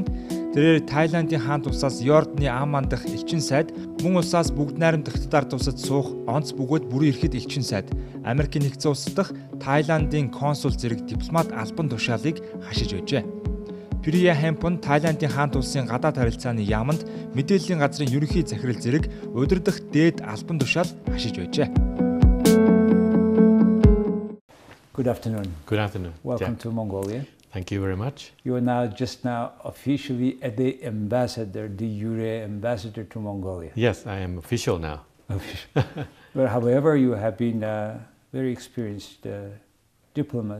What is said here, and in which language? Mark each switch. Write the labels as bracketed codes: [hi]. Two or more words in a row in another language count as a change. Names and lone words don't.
[mn] Тэрээр Тайландын Хаант улсаас Йордны Аммандах элчин сайд, мөн улсаас бүгд найрамдах Ард улсад суух онц бөгөөд бүрэн эрхт элчин сайд, Америкийн нэгдсэн улс дахь Тайландын консул зэрэг дипломат албан тушаалыг хашиж байжээ. Пирия Хемпон Тайландын Хаант улсын гадаад харилцааны яамд мэдээллийн газрын ерөнхий захирал зэрэг удирдах дээд албан тушаал хашиж байжээ. [en] Good afternoon. Good afternoon. Welcome to Mongolia. Thank you very much. You are now officially the ambassador, de jure ambassador to Mongolia. Yes, I am official now. But however, you have been a very experienced diplomat.